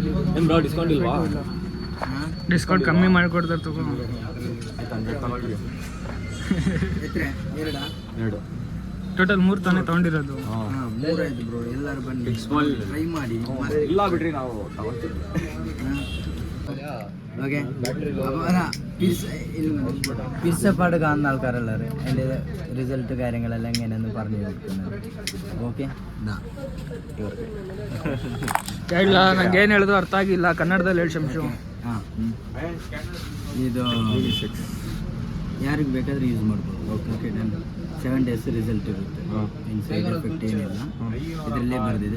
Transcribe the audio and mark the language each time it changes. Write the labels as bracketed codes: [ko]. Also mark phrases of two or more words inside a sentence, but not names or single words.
[kn] ಏನು ಬ್ರೋ ಡಿಸ್ಕೌಂಟ್ ಇಲ್ವಾ? ಡಿಸ್ಕೌಂಟ್ ಕಮ್ಮಿ ಮಾಡಿಕೊಡ್ತಾರೆ ತಗೋ. ಆಯ್ತು 100 ತಗೊಳ್ಳಿ. ಎತ್ರೆ ಎರಡಾ? 2 ಟೋಟಲ್ 3 ತಾನೇ ತೊಗೊಂಡಿರೋದು. ಹಾಂ 3 ಆಯ್ತು ಬ್ರೋ. ಎಲ್ಲರೂ ಬನ್ನಿ ಟ್ರೈ ಮಾಡಿ. ಇಲ್ಲ ಬಿಡ್ರಿ ನಾವು ತಗೊಳ್ತೀವಿ. [ml] ഓക്കെ പിരിച്ചപ്പാട് കാണുന്ന ആൾക്കാരല്ലേ എൻ്റെ റിസൾട്ട് കാര്യങ്ങളെല്ലാം എങ്ങനെയാണെന്ന് പറഞ്ഞു കൊടുക്കുന്നത്. [kn] ಓಕೆ ಇಲ್ಲ ನಂಗೆ ಏನು ಹೇಳಿದ್ರು ಅರ್ಥ ಆಗಿಲ್ಲ ಕನ್ನಡದಲ್ಲಿ ಹೇಳಿ ಶಂಶು. ಹಾಂ ಇದು ಯಾರಿಗೆ ಬೇಕಾದರೂ ಯೂಸ್ ಮಾಡ್ಬೋದು. [en] okay done. [kn] 7 days ರಿಸಲ್ಟ್ ಇರುತ್ತೆ. ಏನು [en] side effect [kn] ಏನಿಲ್ಲ, ಇದರಲ್ಲೇ ಬರೆದಿದೆ.